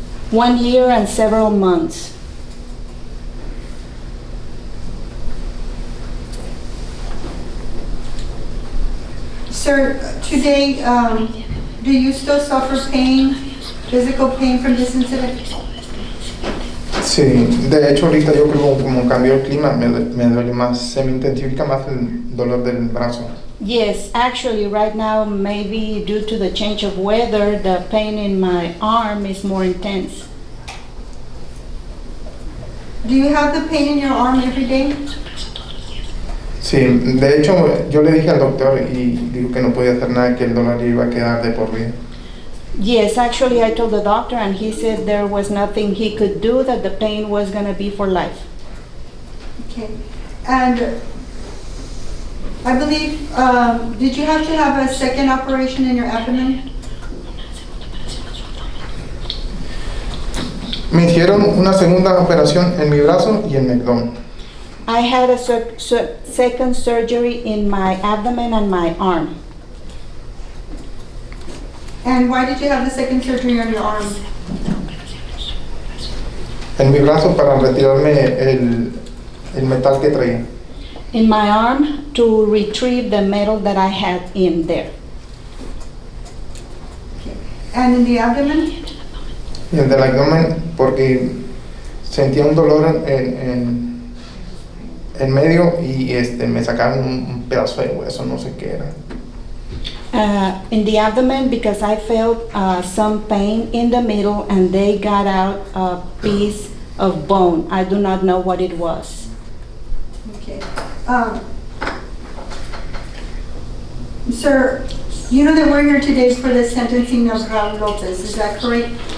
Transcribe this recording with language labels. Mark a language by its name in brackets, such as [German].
[English] 1 year and several months. Sir, today, do you still suffer pain, physical pain from this incident? [Spanish] Sí, de hecho ahorita yo creo como cambió el clima me duele más, se me intensifica más el dolor del brazo. [English] Yes, actually right now, maybe due to the change of weather, the pain in my arm is more intense. Do you have the pain in your arm every day? [Spanish] Sí, de hecho yo le dije al doctor y dijo que no podía hacer nada, que el dolor iba a quedar de por vida. [English] Yes, actually I told the doctor and he said there was nothing he could do, that the pain was going to be for life. Okay. And I believe, did you have to have a second operation in your abdomen? [Spanish] Me hicieron una segunda operación en mi brazo y en mi abdomen. [English] I had a second surgery in my abdomen and my arm. And why did you have the second surgery on your arm? [Spanish] En mi brazo para retirarme el metal que traía. [English] In my arm to retrieve the metal that I had in there. And in the abdomen? [Spanish] Y el del abdomen porque sentía un dolor en medio y me sacaron un pedazo de hueso, no sé qué era. [English] In the abdomen because I felt some pain in the middle and they got out a piece of bone. I do not know what it was. Okay. Sir, you know that we're here today for the sentencing of Raul Lopez, is that correct?